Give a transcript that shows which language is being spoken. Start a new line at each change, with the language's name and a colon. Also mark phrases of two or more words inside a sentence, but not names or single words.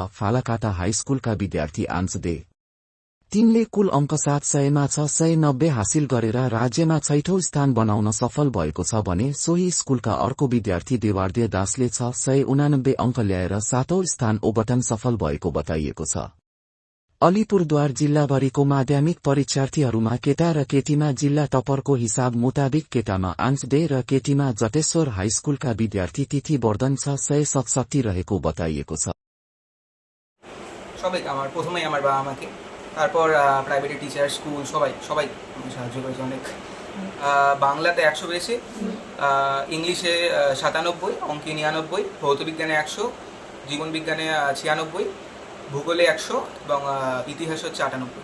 Nepali: फालाकाटा हाईस्कुलका विद्यार्थी आंश दे 3ले कुल अङ्क 700मा 690 हासिल गरेर राज्यमा 6औं स्थान बनाउन सफल भएको छ भने सोही स्कुलका अर्को विद्यार्थी देवार्दे दासले 689 अङ्क ल्याएर 7औं स्थान ओगटन सफल भएको बताइएको छ। अलिपुरद्वार जिल्लाभरिको माध्यमिक परीक्षार्थीहरूमा केटा र केटीमा जिल्ला टपरको हिसाब मुताबिक केटामा आंश दे र केटीमा जटेश्वर हाईस्कुलका विद्यार्थी तिथि वर्धन 667 रहेको बताइएको छ।
Bangla: সবাইকে প্রথমেই আমার বাবা আমাকে, তারপর প্রাইভেট টিচার, স্কুল সবাই সাহায্য করেছে অনেক। বাংলাতে 100 পেয়েছি, ইংলিশে 97, অঙ্কে 99, ভৌতবিজ্ঞানে 100, জীবনবিজ্ঞানে 96, ভূগোলে 100 এবং ইতিহাস হচ্ছে 98।